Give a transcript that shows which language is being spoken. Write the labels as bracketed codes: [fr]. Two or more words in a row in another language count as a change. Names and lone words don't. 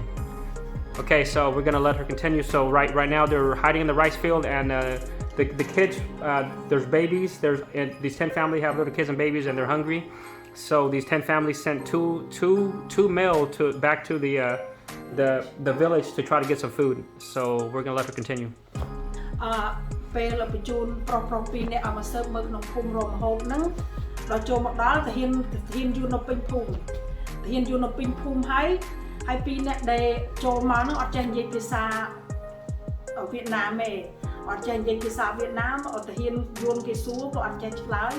[en] Okay, so we're gonna let her continue. So right now they're hiding in the rice field, and the kids, there's babies. These 10 families have little kids and babies, and they're hungry. So these 10 families sent two male back to the village to try to get some food. So we're gonna let her continue. [km] ពេលបញ្ជូនប្រុសៗពីរនាក់ឲ្យមកសើបមើលក្នុងភូមិរមហូបហ្នឹងដល់ចូលមកដល់ទាហានយួននៅពេញភូមិហើយពីរនាក់ដែលចូលមកហ្នឹងអត់ចេះនិយាយភាសាវៀតណាមទេអត់ចេះនិយាយភាសាវៀតណាមទាហានយួនគេសួរក៏អត់ចេះឆ្លើយ